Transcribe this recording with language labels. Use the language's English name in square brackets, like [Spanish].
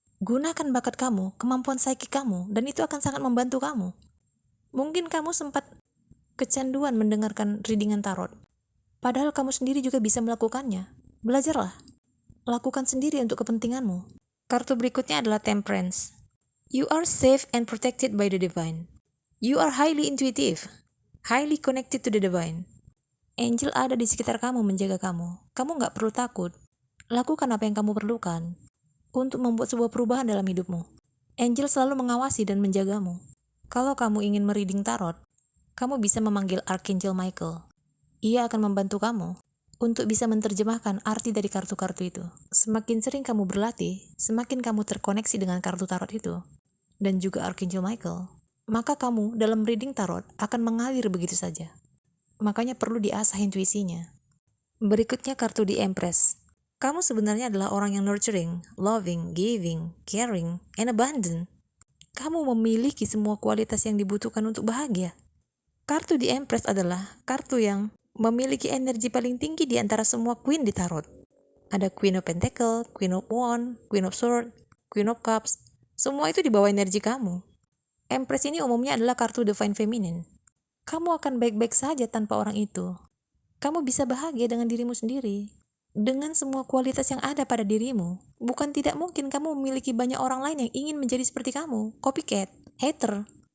[Indonesian] Gunakan bakat kamu, kemampuan psychic kamu, dan itu akan sangat membantu kamu. Mungkin kamu sempat kecanduan mendengarkan readingan tarot, padahal kamu sendiri juga bisa melakukannya. Belajarlah. Lakukan sendiri untuk kepentinganmu. Kartu berikutnya adalah Temperance. [English] You are safe and protected by the divine. You are highly intuitive, highly connected to the divine. [Indonesian] Angel ada di sekitar kamu menjaga kamu. Kamu nggak perlu takut. Lakukan apa yang kamu perlukan untuk membuat sebuah perubahan dalam hidupmu. Angel selalu mengawasi dan menjagamu. Kalau kamu ingin mereading tarot, kamu bisa memanggil Archangel Michael. Ia akan membantu kamu untuk bisa menerjemahkan arti dari kartu-kartu itu. Semakin sering kamu berlatih, semakin kamu terkoneksi dengan kartu tarot itu, dan juga Archangel Michael, maka kamu dalam reading tarot akan mengalir begitu saja. Makanya perlu diasah intuisinya. Berikutnya kartu The Empress. Kamu sebenarnya adalah orang yang [English] nurturing, loving, giving, caring, and abundant. [Indonesian] Kamu memiliki semua kualitas yang dibutuhkan untuk bahagia. Kartu The Empress adalah kartu yang memiliki energi paling tinggi di antara semua queen di tarot. Ada Queen of Pentacle, Queen of Wands, Queen of Swords, Queen of Cups. Semua itu di bawah energi kamu. Empress ini umumnya adalah kartu Divine Feminine. Kamu akan baik-baik saja tanpa orang itu. Kamu bisa bahagia dengan dirimu sendiri, dengan semua kualitas yang ada pada dirimu. Bukan tidak mungkin kamu memiliki banyak orang lain yang ingin menjadi seperti kamu, copycat, hater.